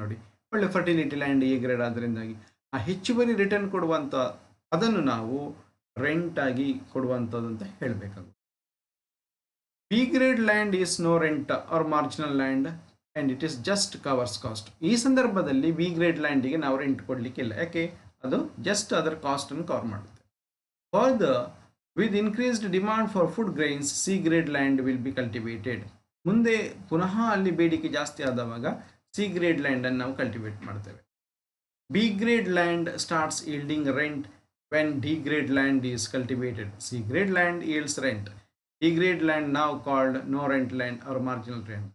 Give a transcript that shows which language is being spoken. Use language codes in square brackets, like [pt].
[kn] ನೋಡಿ, ಒಳ್ಳೆ fertility land A grade ಆದ್ದರಿಂದಾಗಿ ಆ ಹೆಚ್ಚುವರಿ ರಿಟರ್ನ್ ಕೊಡುವಂಥ ಅದನ್ನು ನಾವು ರೆಂಟ್ ಆಗಿ ಕೊಡುವಂಥದ್ದು ಅಂತ ಹೇಳಬೇಕಾಗುತ್ತೆ. [en] B grade land is no rent or marginal land and it is just covers cost. [kn] ಈ ಸಂದರ್ಭದಲ್ಲಿ ಬಿ ಗ್ರೇಡ್ ಲ್ಯಾಂಡಿಗೆ ನಾವು ರೆಂಟ್ ಕೊಡಲಿಕ್ಕಿಲ್ಲ, ಯಾಕೆ? ಅದು ಜಸ್ಟ್ ಅದರ ಕಾಸ್ಟನ್ನು ಕವರ್ ಮಾಡುತ್ತೆ. [en] For the with increased demand for food grains, C grade land will be cultivated. [kn] ಮುಂದೆ ಪುನಃ ಅಲ್ಲಿ ಬೇಡಿಕೆ ಜಾಸ್ತಿ ಆದವಾಗ ಸಿ ಗ್ರೇಡ್ ಲ್ಯಾಂಡನ್ನು ನಾವು ಕಲ್ಟಿವೇಟ್ ಮಾಡ್ತೇವೆ. [en] B grade land starts yielding rent when D grade land is cultivated. C grade land yields rent. D grade land ನಾವು called no rent land or marginal rent.